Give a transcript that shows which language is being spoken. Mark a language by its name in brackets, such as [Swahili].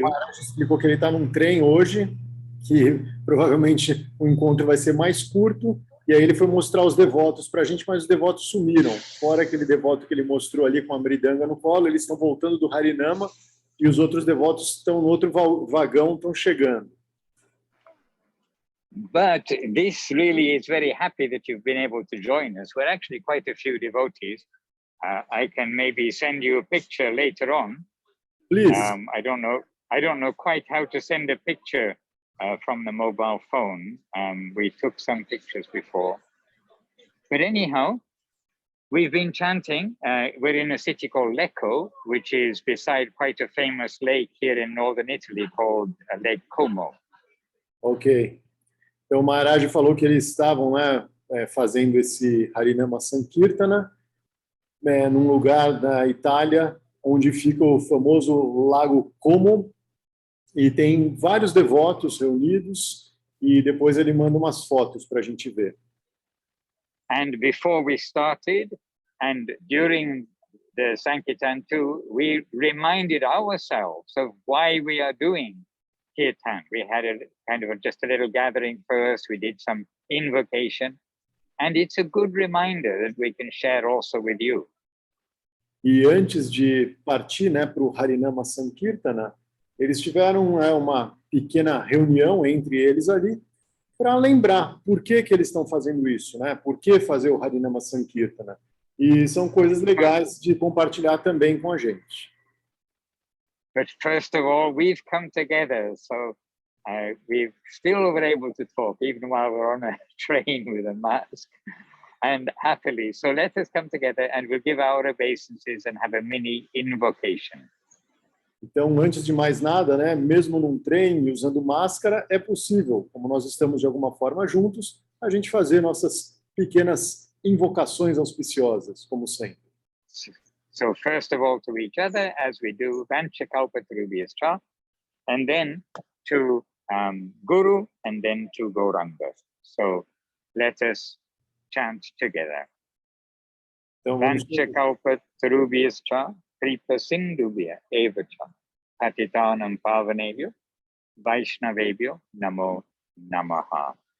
[Portuguese] Maharaj explicou que ele está num trem hoje, que provavelmente o encontro vai ser mais curto, e aí ele foi mostrar os devotos para a gente, mas os devotos sumiram. Fora aquele devoto que ele mostrou ali com a mridanga no colo, eles estão voltando do Harinama, e os outros devotos estão no outro vagão, estão chegando. [English] But this really is very happy that you've been able to join us. We're actually quite a few devotees. I can maybe send you a picture later on. Please. I don't know quite how to send a picture from the mobile phone. We took some pictures before. But anyhow, we've been chanting. We're in a city called Lecco, which is beside quite a famous lake here in northern Italy called Lake Como. Ok. [Portuguese] Então, o Maharaj falou que eles estavam fazendo esse Harinama Sankirtana num lugar da Itália onde fica o famoso Lago Como, e tem vários devotos reunidos, e depois ele manda umas fotos para a gente ver. [English] And before we started, and during the Sankirtan too, we reminded ourselves of why we are doing Kirtan. We had a kind of just a little gathering first, we did some invocation, and it's a good reminder that we can share also with you. [Portuguese] E antes de partir para o Harinama Sankirtana, eles tiveram uma pequena reunião entre eles ali para lembrar por que eles estão fazendo isso, por que fazer o Harinama Sankirtana. E são coisas legais de compartilhar também com a gente. [English] But first of all, we've come together, so we've still been able to talk, even while we're on a train with a mask. And happily, so let us come together and we'll give our obeisances and have a mini invocation. [Portuguese] Então, antes de mais nada, mesmo num trem, usando máscara, é possível, como nós estamos de alguma forma juntos, a gente fazer nossas pequenas invocações auspiciosas, como sempre. [English] So first of all to each other, as we do, [Sanskrit] Vancha Kalpatarubhyascha, [English] and then to Guru, and then to Gauranga. So let us chant together. [Sanskrit] Vancha Kalpatarubhyascha, Kripa Sindhubhya Evacha, Patitanam Pavanebhyo, Vaishnavebhyo, Namo Namaha.